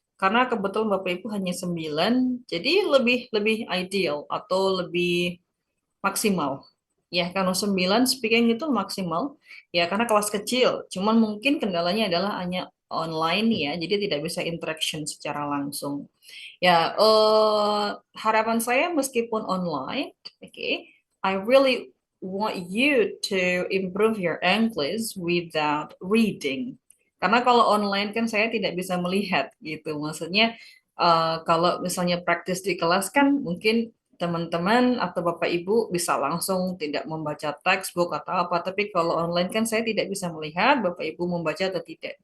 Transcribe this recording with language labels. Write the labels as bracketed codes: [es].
[id] Karena kebetulan Bapak Ibu hanya 9, jadi lebih lebih ideal atau lebih maksimal. Ya, kalau 9 speaking itu maksimal. Ya, karena kelas kecil. Cuman mungkin kendalanya adalah hanya online ya, jadi tidak bisa interaction secara langsung. [en] Ya, [id] harapan saya meskipun online, [en] okay, I really want you to improve your English without reading. [id] Karena kalau online kan saya tidak bisa melihat gitu. Maksudnya kalau misalnya praktis di kelas kan mungkin teman-teman atau Bapak Ibu bisa langsung tidak membaca textbook atau apa, tapi kalau online kan saya tidak bisa melihat Bapak Ibu membaca atau tidak.